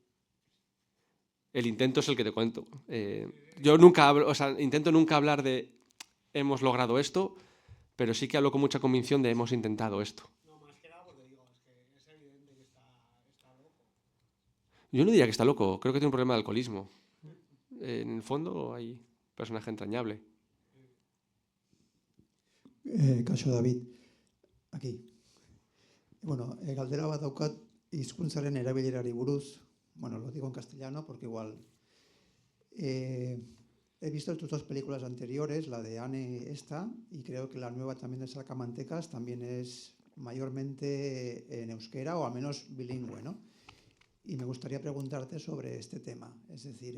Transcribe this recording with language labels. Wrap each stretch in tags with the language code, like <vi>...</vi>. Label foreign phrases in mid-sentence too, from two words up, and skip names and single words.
<es>El intento es el que te cuento. Yo nunca hablo, intento nunca hablar de hemos logrado esto, pero sí que hablo con mucha convicción de hemos intentado esto. No, más que nada porque digo, es que es evidente que está loco. Yo no diría que está loco, creo que tiene un problema de alcoholismo. En el fondo hay personaje entrañable. Kaixo David, aquí.</es> <eu>Bueno, galdera bat daukat hizkuntzaren erabilerari buruz.</eu> <es>Bueno, lo digo en castellano porque igual... he visto tus dos películas anteriores, la de Anne esta, y creo que la nueva también de Salcamantecas también es mayormente en euskera o al menos bilingüe, ¿no? Y me gustaría preguntarte sobre este tema, es decir...</es>